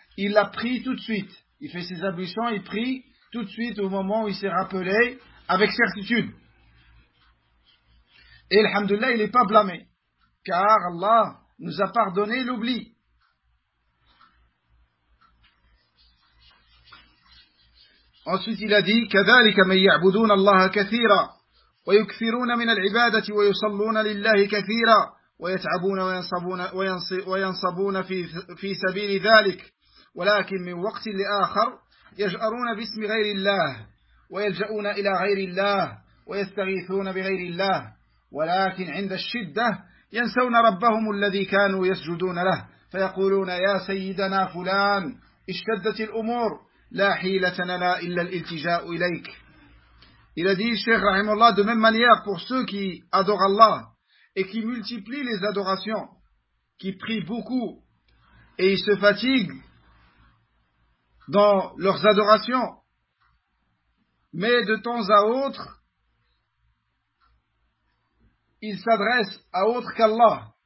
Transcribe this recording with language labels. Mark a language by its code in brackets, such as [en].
[fr] Il l'a prié tout de suite. Il fait ses ablutions, il prie tout de suite au moment où il s'est rappelé avec certitude. Et alhamdoulilah, il n'est pas blâmé. Car Allah nous a pardonné l'oubli. Ensuite, il a dit, [ar] كذلك من يعبدون الله كثيرا ويكثرون من العبادة ويصلون لله كثيرا ويتعبون وينصبون في سبيل ذلك ولكن من وقت لآخر يجأرون باسم غير الله ويلجأون إلى غير الله ويستغيثون بغير الله ولكن عند الشدة ينسون ربهم الذي كانوا يسجدون له فيقولون يا سيدنا فلان اشتدت الأمور. [fr] Il a dit, Cheikh Rahimullah, de même manière pour ceux qui adorent Allah et qui multiplient les adorations, qui prient beaucoup et ils se fatiguent dans leurs adorations, mais de temps à autre, ils s'adressent à autre qu'Allah.